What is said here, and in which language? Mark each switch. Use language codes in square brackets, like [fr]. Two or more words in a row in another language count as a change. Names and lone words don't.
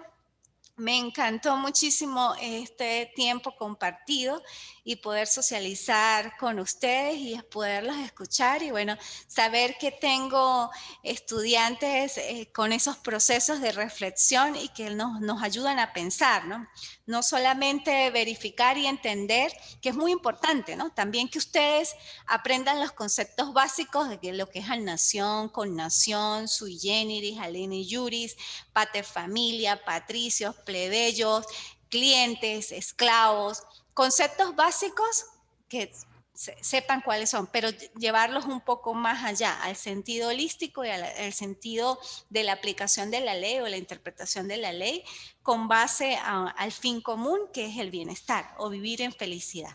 [es] Me encantó muchísimo este tiempo compartido y poder socializar con ustedes y poderlos escuchar y bueno, saber que tengo estudiantes con esos procesos de reflexión y que nos ayudan a pensar, ¿no? No solamente verificar y entender, que es muy importante, ¿no? También que ustedes aprendan los conceptos básicos de lo que es nación, connación, [la] sui generis, aleni juris, pater familia, [es] patricios, plebeyos, clientes, esclavos, conceptos básicos que sepan cuáles son, pero llevarlos un poco más allá, al sentido holístico y al sentido de la aplicación de la ley o la interpretación de la ley con base al fin común, que es el bienestar o vivir en felicidad.